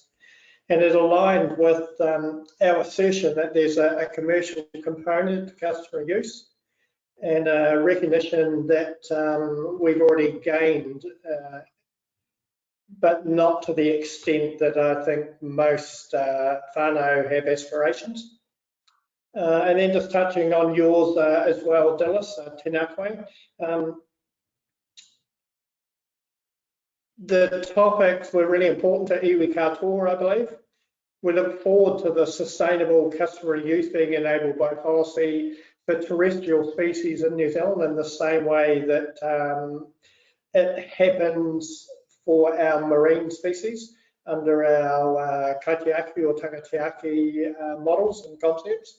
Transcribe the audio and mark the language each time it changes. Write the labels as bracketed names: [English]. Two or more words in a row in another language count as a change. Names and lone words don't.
[English] And it aligned with our assertion that there's a commercial component to customer use and a recognition that we've already gained, but not to the extent that I think most whānau have aspirations. And then just touching on yours as well, [Māori] Dilys, tēnā koe. [English] The topics were really important to [Māori] iwi katoa, [English] I believe. We look forward to the sustainable customer use being enabled by policy for terrestrial species in New Zealand in the same way that it happens for our marine species under our kaitiaki or tangatiaki models and concepts.